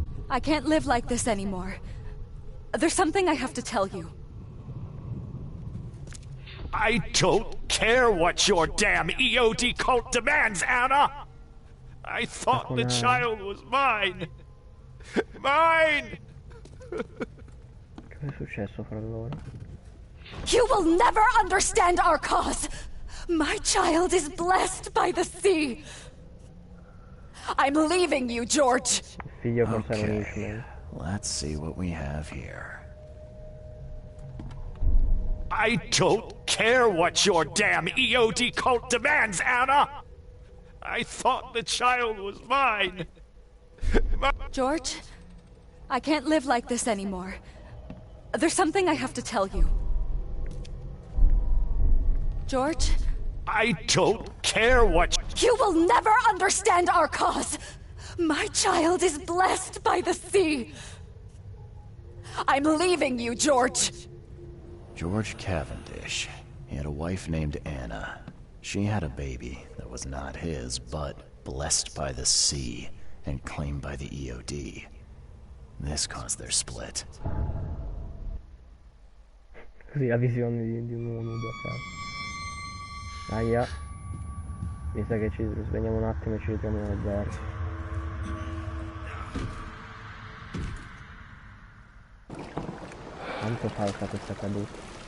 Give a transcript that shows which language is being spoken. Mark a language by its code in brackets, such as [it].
[en] I can't live like this anymore. There's something I have to tell you. I don't care what your damn EOD cult demands, Anna! I thought the child was mine! Mine! [it] Cosa è successo fra loro? [en] You will never understand our cause! My child is blessed by the sea! I'm leaving you, George! [it] Figlio con [en] Okay, let's see what we have here. I don't care what your damn EOD cult demands, Anna! I thought the child was mine! George, I can't live like this anymore. There's something I have to tell you. George? I don't care what... You will never understand our cause! My child is blessed by the sea! I'm leaving you, George! George Cavendish. He had a wife named Anna. She had a baby that was not his, but blessed by the sea and claimed by the EOD. This caused their split. [it] Così la visione di un uomo nudo a caso. Aia. Mi sa che ci svegliamo un attimo e ci ritroviamo nel bar. Quanto falsa questa caduta.